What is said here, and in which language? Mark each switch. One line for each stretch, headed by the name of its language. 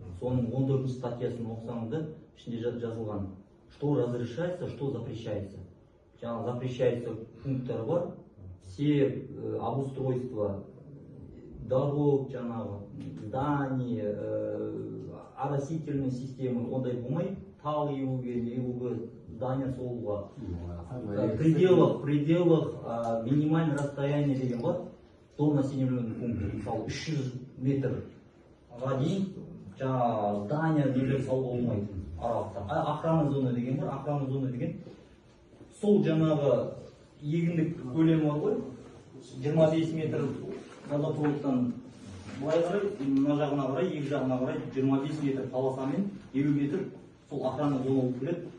Kazakh: Соның 14 статьясын оқысаңызда ішінде жазылған,
Russian: что разрешается, что запрещается.
Kazakh: Жаңағы запрещается пункттары бар.
Russian: Все обустройства дорог, зданий, оросительной системы,
Kazakh: ондай болмай, тал егуге,
Russian: здания
Kazakh: солуға.
Russian: В пределах минимальное расстояние
Kazakh: деген бар,
Russian: до населенного пункта.
Kazakh: Мысалы, 300 метрға дейін здания нелер салуға болмайды аралықта. Охрана зона деген бар, охрана зона деген сол жаңағы егіндік көлемі бар ғой, 25 метр газопроводтан былай қарай, мына жағына қарай, екі жағына қарай 25 метр полосамен 50 метр сол охрана зона болып келеді.